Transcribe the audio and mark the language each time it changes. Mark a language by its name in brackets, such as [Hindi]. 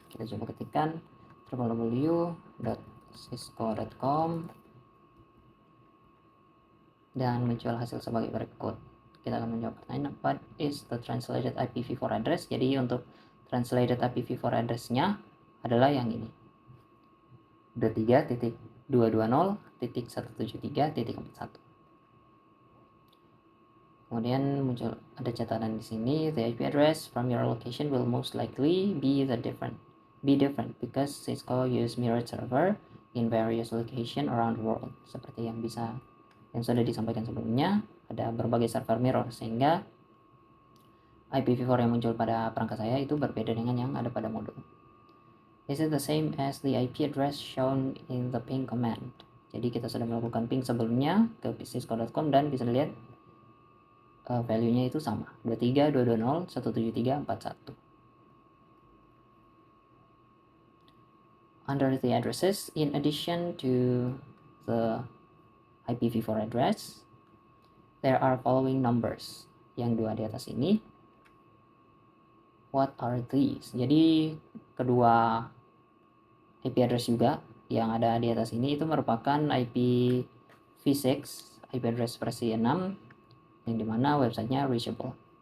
[Indonesian] Kita coba ketikkan www.cisco.com dan muncul hasil sebagai berikut. Kita akan menjawab pertanyaan, [English] what is the translated IPv4 address? [Indonesian] Jadi untuk translated IPv4 address-nya adalah yang ini, 23.220.173.41. Kemudian muncul ada catatan di sini, [English] the IP address from your location will most likely be different because Cisco use mirrored server in various location around the world. [Indonesian] Seperti yang sudah disampaikan sebelumnya, ada berbagai server mirror sehingga IPv4 yang muncul pada perangkat saya itu berbeda dengan yang ada pada modul. [English] Is it the same as the IP address shown in the ping command? [Indonesian] Jadi kita sudah melakukan ping sebelumnya ke cisco.com dan bisa lihat value-nya itu sama, 23.220.173.41. [English] Under the addresses, in addition to the IPv4 address, there are following numbers. [Indonesian] Yang dua di atas ini. [English] What are these? [Indonesian] Jadi kedua IP address juga yang ada di atas ini itu merupakan IPv6, IP address versi 6, yang dimana websitenya [English] reachable.